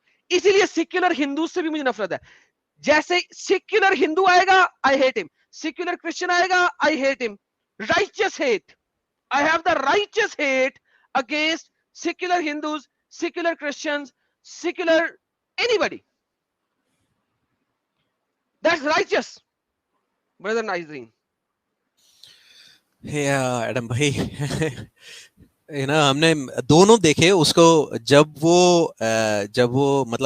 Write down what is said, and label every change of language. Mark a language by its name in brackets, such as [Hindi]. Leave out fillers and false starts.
[Hindi] इसीलिए सेक्युलर हिंदू से भी मुझे नफरत है. जैसे सेक्युलर हिंदू आएगा [English] I hate him, [Hindi] secular Christian आएगा I hate him. [English] Righteous hate, I have the righteous hate against secular Hindus, secular Christians, secular anybody. That's righteous, brother Naizreen. Yeah, [Hindi] Adam भाई हमने दोनों देखे उसको. जब वो मतलब